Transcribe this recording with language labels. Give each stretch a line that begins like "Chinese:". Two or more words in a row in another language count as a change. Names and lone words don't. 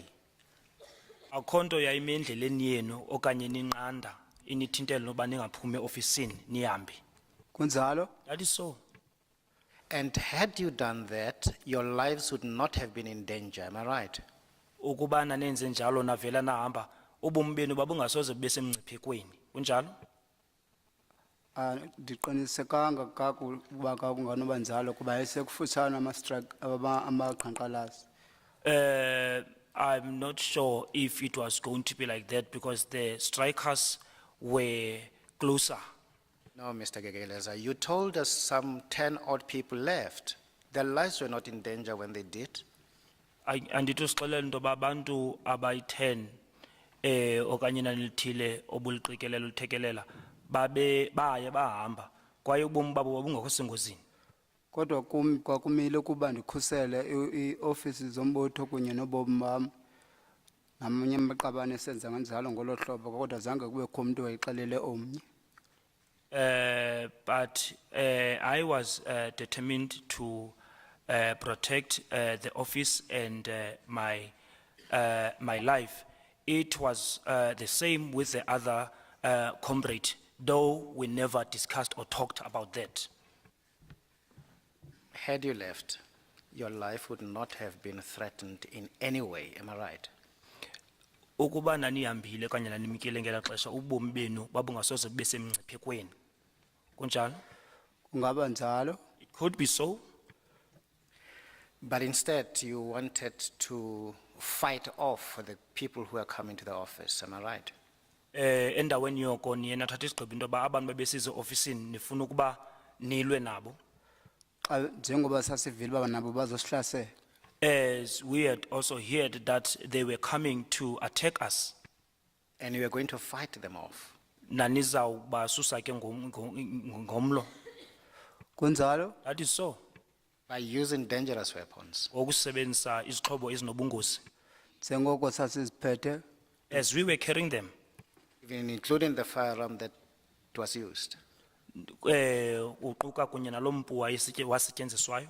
Xhosa: Akho nto yayime endleleni yenu okanye ninqanda inithintele noba ningaphumi ofisini nihambe. Kunjalo?
English: That is so. And had you done that, your lives would not have been in danger, am I right?
Xhosa: Ukuba nanenze njalo navela nahamba ubomi benu babungasoze bube semngciphekweni. Kunjalo? Ndiqinisekanga kakuba kunganoba njalo kuba yayisekufutshane amaqhankqalazi.
English: I'm not sure if it was going to be like that because the strikers were closer. No, Mr. Gegeleza, you told us some 10 odd people left. Their lives were not in danger when they did.
Xhosa: Anditosixelela into yoba abantu abayi-10 okanye nanilithile obuliqikelela ulithekelela baye bahamba kwaye ubomi babo babungekho sengozini. Kodwa kum kwakumile ukuba ndikhusele iofisi zombutho kunye nobomi bam. Namanye amaqabane esenza kanjalo ngolo hlobo kodwa zange kubekho umuntu wayixelele omnye.
English: But I was determined to protect the office and my life. It was the same with the other comrade, though we never discussed or talked about that. Had you left, your life would not have been threatened in any way, am I right?
Xhosa: Ukuba nanihambile kanye nanimkile ngela xesha ubomi benu babungasoze bube semngciphekweni. Kunjalo? Kungaba njalo?
English: It could be so. But instead, you wanted to fight off the people who are coming to the office, am I right?
Xhosa: Endaweni yoko niye nathatha isigqibo into yoba abantu babesize ofisini nifuna ukuba nilwe nabo. Njengoba sasivile uba nabo bazosihlasela.
English: As we had also heard that they were coming to attack us. And you were going to fight them off.
Xhosa: Nanizawubasusa ke ngomlo. Kunjalo?
English: That is so. By using dangerous weapons.
Xhosa: Ngokusebenzisa izixhobo ezinobungozi. Njengoko sasiziphethe.
English: As we were carrying them. Even including the firearm that was used.
Xhosa: Uquka kunye nalompu wasetyenziswayo.